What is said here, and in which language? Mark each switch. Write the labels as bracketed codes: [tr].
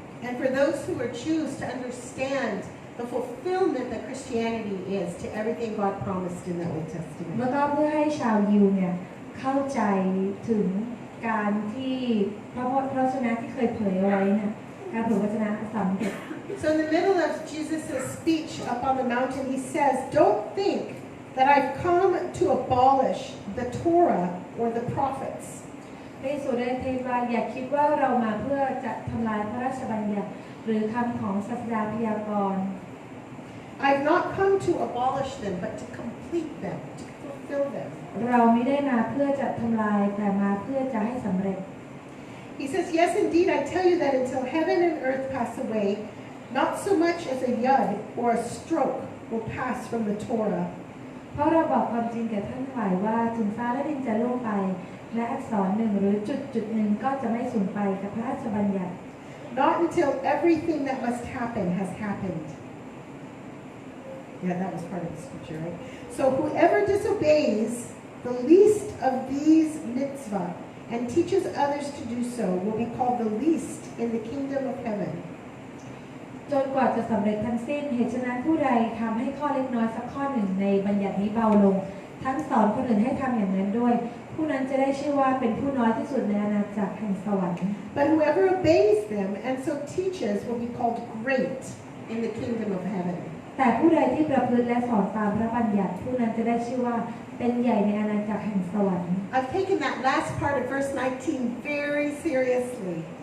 [en] And for those who are Jews to understand the fulfillment that Christianity is to everything God promised in the Old Testament. [th] แล้วก็เพื่อให้ชาวยิวเนี่ยเข้าใจถึงการที่พระวจนะที่เคยเผยเอาไว้เนี่ยการเผยวจนะสำเร็จ [en] So in the middle of Jesus' speech up on the mountain, he says, "Don't think that I've come to abolish the Torah or the prophets." [th] พระเยซูได้เทศว่าอย่าคิดว่าเรามาเพื่อจะทำลายพระราชบัญญัติหรือคำของศาสดาพยากรณ์ [en] I've not come to abolish them, but to complete them, to fulfill them. [th] เราไม่ได้มาเพื่อจะทำลายแต่มาเพื่อจะให้สำเร็จ [en] He says, "Yes, indeed, I tell you that until heaven and earth pass away, not so much as a yud or a stroke will pass from the Torah." [th] เพราะเราบอกความจริงแก่ท่านทั้งหลายว่าถึงฟ้าและดินจะล่วงไปและอักษรหนึ่งหรือจุดหนึ่งก็จะไม่สูญไปกับพระราชบัญญัติ [en] Not until everything that must happen has happened. Yeah, that was part of the scripture, right? So whoever disobeys the least of these mitzvah and teaches others to do so will be called the least in the kingdom of heaven. [th] จนกว่าจะสำเร็จทั้งสิ้นเหตุฉะนั้นผู้ใดทำให้ข้อเล็กน้อยสักข้อหนึ่งในบัญญัตินี้เบาลงทั้งสอนคนอื่นให้ทำอย่างนั้นด้วยผู้นั้นจะได้ชื่อว่าเป็นผู้น้อยที่สุดในอาณาจักรแห่งสวรรค์ [en] But whoever obeys them and so teaches will be called great in the kingdom of heaven. [th] แต่ผู้ใดที่ประพฤติและสอนตามพระบัญญัติผู้นั้นจะได้ชื่อว่าเป็นใหญ่ในอาณาจักรแห่งสวรรค์ [en] I've taken that last part of verse 19 very seriously.